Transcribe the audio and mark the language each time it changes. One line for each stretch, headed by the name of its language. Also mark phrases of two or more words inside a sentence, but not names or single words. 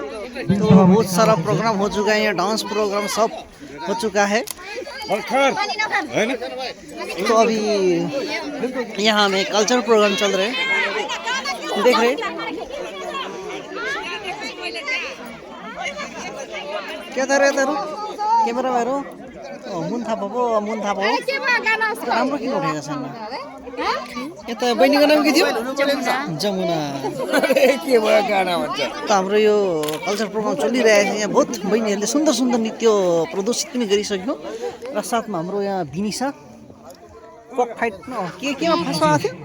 Hindi: तो बहुत सारा प्रोग्राम हो चुका है, यहाँ
English: dance program
Hindi: सब हो चुका है। तो अभी यहाँ में कल्चर प्रोग्राम चल रहे हैं, देख रहे क्या था
Nepali: रे तेरो कैमरा मेरो मुन थापा पो राम्रो किन उठेको छैन यता बहिनीको नाम के थियो जमुना के भयो गाना भन्छ। त हाम्रो यो
English: culture program
Nepali: चलिरहेको छ, यहाँ बहुत बहिनीहरूले सुन्दर सुन्दर नृत्य प्रदर्शित पनि गरिसक्यो र साथमा हाम्रो यहाँ बिनिसा
English: cock fight
Nepali: केमा फर्स्ट भएको थियो।